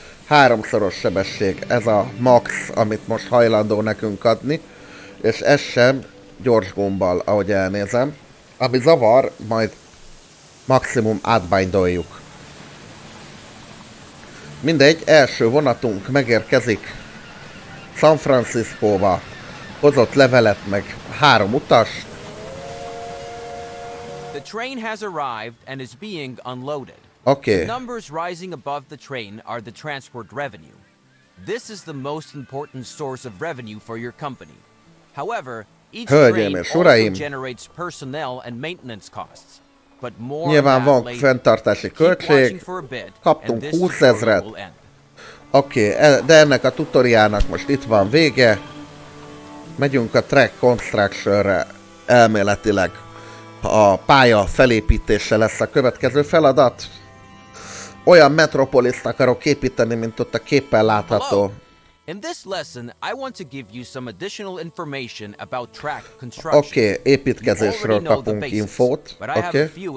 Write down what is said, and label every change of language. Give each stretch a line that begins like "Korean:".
Hungarian: 3-szoros sebesség, ez a max, amit most hajlandó nekünk adni, és ez sem gyors gombbal, ahogy elnézem. Ami zavar, majd maximum átbindoljuk. Mindegy, első vonatunk megérkezik San Franciscóba. Hozott levelet meg 3 utast.
English: The train has arrived and is being unloaded. Okay. The numbers rising above the train are the transport revenue. This is the most important source of revenue for your company. However, each train also generates personnel and maintenance costs. But more
Hungarian: nyilván van fenntartási költség. Kaptunk 20 000-et. Oké, de ennek a tutoriálnak most itt van vége. Megyünk a track construction-re. Elméletileg a pálya felépítése lesz a következő feladat. Olyan metropoliszt akarok építeni, mint ott a képen látható.
English: In this lesson, I want to give you some additional information about track construction.
Hungarian: Oké, építkezésről kapunk infót. Oké.